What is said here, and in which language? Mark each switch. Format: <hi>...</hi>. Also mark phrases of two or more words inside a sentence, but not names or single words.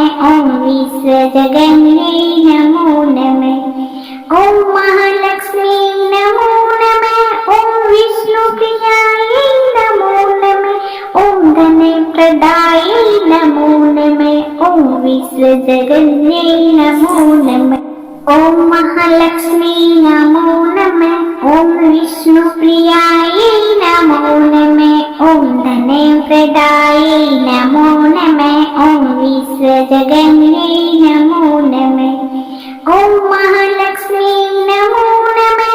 <sa>ओम विश्वजगन्यै नमो नमः। ओम महालक्ष्मी नमो नमः। ओम विष्णु प्रियायै नमो नमः। ओम धने प्रदायै नमो नमः। ओम विश्वजगन्यै नमो नमः। ഓം മഹാലക്ഷ്മി നമോ നമഃ. ഓം വിഷ്ണുപ്രിയായൈ നമോ നമഃ. ഓം ധനപ്രദായൈ നമോ നമഃ. ഓം വിശ്വജഗന്യൈ നമോ നമഃ. ഓം മഹാലക്ഷ്മി നമോ നമഃ.</sa>